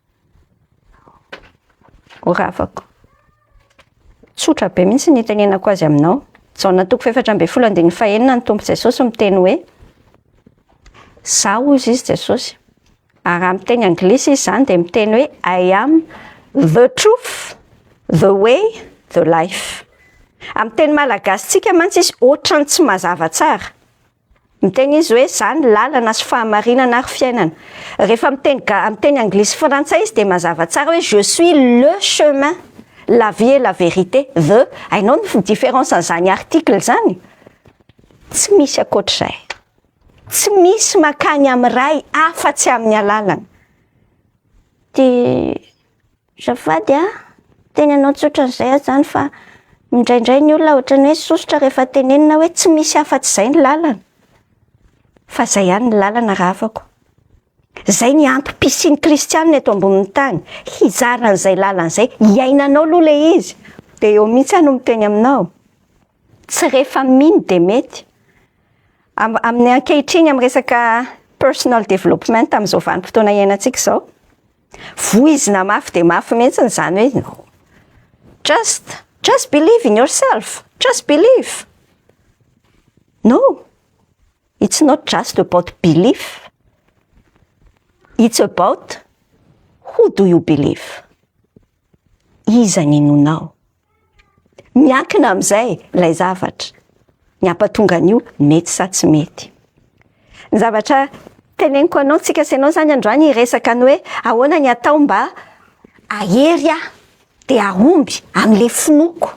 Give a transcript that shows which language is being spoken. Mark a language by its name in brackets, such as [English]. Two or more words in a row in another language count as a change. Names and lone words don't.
[Malagasy] Oravako tsotra be mihitsy ny tenenako azy aminao. Jaona toko 4:14 ny tompo Jesosy miteny hoe zao izy Jesosy, ary amin'ny teny anglisy izy zany de miteny hoe [English] I am the truth, the way, the life. [Malagasy] Amin'ny teny malagasy tsika mantsy izy ohatrany tsy mazava tsara. Miteny izy hoe zany lalana sy fahamarinana ary fiainana. Rehefa amin'ny teny anglisy frantsay izy de mazava tsara hoe [French] je suis le chemin, la vie et la vérité, [Malagasy] the. Hainao ny différence an'izany article zany? Tsy misy akoatr'izay. Tsy misy makany amin'ny ray afa-tsy amin'ny alalana. De zafady teny anao tsotra izay zany fa indraindray ny olona ohatrany hoe sosotra rehefa tenenina hoe tsy misy afa-tsy izay ny lalana. Fa zay ihany ny lalana ravako. Zay ny antom-pisian'ny kristianina eto ambonin'ny tany. Hizara an'izay lalana izay, iainanao aloha le izy. De eo mihitsy no miteny aminao. Tsy rehefa mino de mety. Amin'ny ankehitriny amin'ny resaka [English] personal development [Malagasy] amin'izao vanim-potoana iainantsika izao. Voizina mafy de mafy mihitsy zany hoe [English] just believe in yourself. Just believe. No. It's not just about belief. It's about who do you believe? [Malagasy] Iza ny nonao? Miankina amin'izay ilay zavatra. Ny ampatonga an'io mety sa tsy mety. Ny zavatra teneniko anao tsika senao zany androany resaka ny hoe ahoana ny atao mba ahery de ahomby amin'le finoko.